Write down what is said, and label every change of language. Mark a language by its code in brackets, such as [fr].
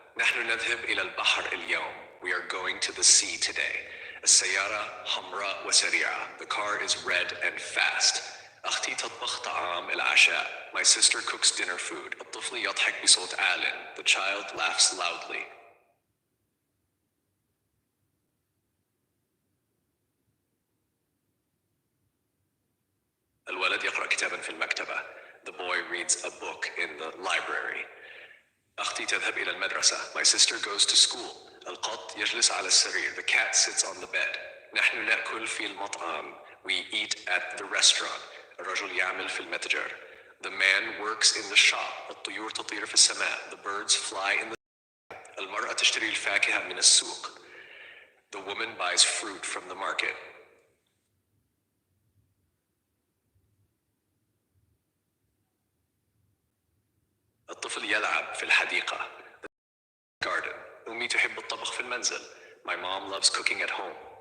[ar] نحن نذهب إلى البحر اليوم. [en] We are going to the sea today. [ar] السيارة حمراء وسريعة. [en] The car is red and fast. [ar] أختي تطبخ طعام العشاء. [en] My sister cooks dinner food. [ar] الطفل يضحك بصوت عال. [en] The child laughs loudly. [ar] الولد يقرأ كتابا في المكتبة. [en] The boy reads a book in the library. [ar] أختي تذهب إلى المدرسة. [en] My sister goes to school. [ar] القط يجلس على السرير. [en] The cat sits on the bed. [ar] نحن نأكل في المطعم. [en] We eat at the restaurant. [ar] الرجل يعمل في المتجر. [en] The man works in the shop. [ar] الطيور تطير في السماء. [en] The birds fly in the sky. [ar] المرأة تشتري الفاكهة من السوق. [en] The woman buys fruit from the market. [ar] الطفل يلعب في الحديقة. [en] The garden. [ar] أمي تحب الطبخ في المنزل. [en] My mom loves cooking at home.